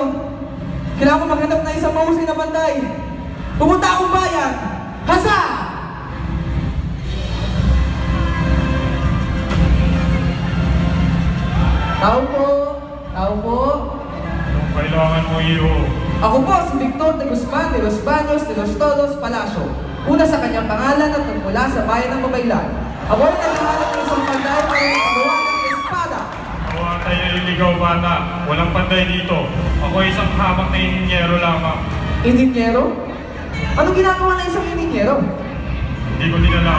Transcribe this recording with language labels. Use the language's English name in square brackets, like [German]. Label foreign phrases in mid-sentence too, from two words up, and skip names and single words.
[Filipino] Kailangan ko maghanap na isang mahusay na banday. Pumunta akong bayan! Hasa! Tao po! Tao po! Anong kailangan mo, iyo? Ako po si Victor de Guzman de los Baños de los Todos Palacio. Una sa kanyang pangalan at nagmula sa bayan ng Babaylan. Ako ay naghahanap ng isang panday para magawa ng espada. Ako atay naliligaw bata. Walang panday dito. Ako ay isang hamak na inhinyero lamang. Inhinyero? Ano ginagawa ng isang inhinyero? Hindi ko din alam.